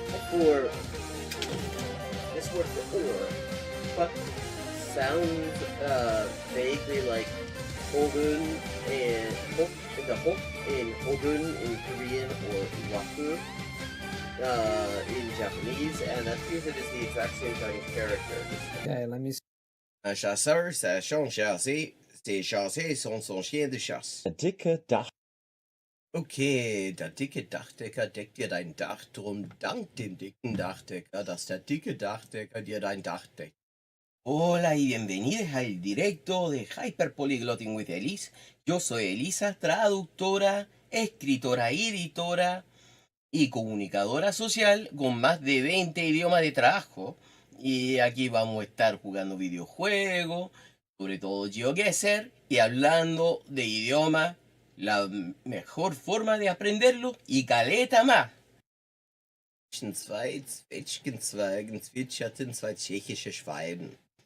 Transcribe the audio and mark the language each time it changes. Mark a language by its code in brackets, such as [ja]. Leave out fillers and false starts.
[en] For this word for or, what sounds vaguely like Hogun and the hok in Hogun in Korean or Waku in Japanese, and that's because it is the exact same Chinese character. Okay, let me see. [fr] Un chasseur, sachant chasser, ses chassés sont son chien de chasse. [de] Der dicke Dach. Okay, der dicke Dachdecker deckt dir dein Dach, drum dank dem dicken Dachdecker, dass der dicke Dachdecker dir dein Dach deckt. [es] Hola y bienvenidos al directo de Hyperpolyglotting with Elise. Yo soy Elisa, traductora, escritora y editora y comunicadora social con más de 20 idiomas de trabajo. Y aquí vamos a estar jugando videojuegos, sobre todo GeoGuessr, y hablando de idioma, la mejor forma de aprenderlo y caleta más. [de] Zwei Zwetschgenzweigen zwitscherten zwei tschechische Schwalben.